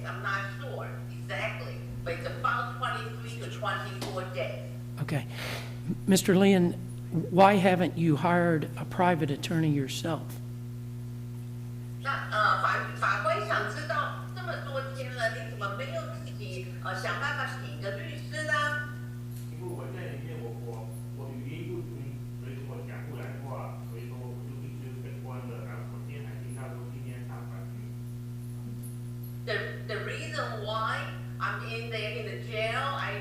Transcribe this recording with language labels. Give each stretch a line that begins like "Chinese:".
English: I'm not sure exactly, but it's about 23 to 24 days. Okay. Mr. Lin, why haven't you hired a private attorney yourself?
Chinese: 那法官想知道这么多天了，你怎么没有自己想办法请一个律师呢？因为我在里面，我语言不通，所以我讲不来话，所以说我就必须被关了。然后我今天还听到说今天上法庭。
English: The reason why I'm in there in the jail,